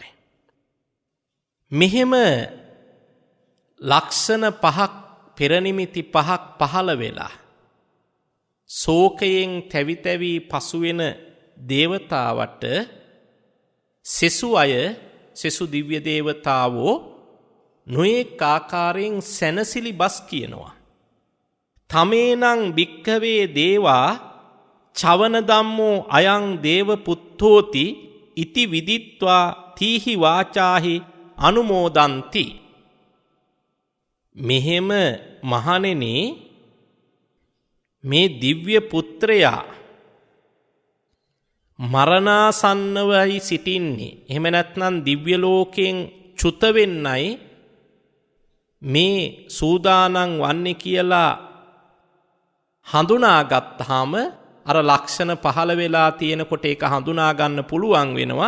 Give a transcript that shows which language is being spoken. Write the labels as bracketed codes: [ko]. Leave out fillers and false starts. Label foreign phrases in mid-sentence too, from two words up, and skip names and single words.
[si] මෙහෙම ලක්ෂණ 5ක් පෙරනිමිති 5ක් පහළ වෙලා ශෝකයෙන් තැවි තැවි පසු වෙන දේවතාවට සෙසු අය සෙසු දිව්‍ය දේවතාවෝ නොයෙක් ආකාරයෙන් සැනසිලි බස් කියනවා. [pi] තමේනං භික්ඛවේ දේවා චවන ධම්මෝ අයං දේව පුත්තෝති ඉති විදිත්වා තීහි වාචාහි අනුමෝදන්ති. [si] මෙහෙම මහණෙනි මේ දිව්‍ය පුත්‍රයා මරණාසන්නවයි සිටින්නේ. එහෙම නැත්නම් දිව්‍ය ලෝකයෙන් චුත වෙන්නයි මේ සූදානම් වන්නේ කියලා හඳුනාගත්තාම අර ලක්ෂණ පහළ වෙලා තියෙනකොට ඒක හඳුනා ගන්න පුළුවන් වෙනවා.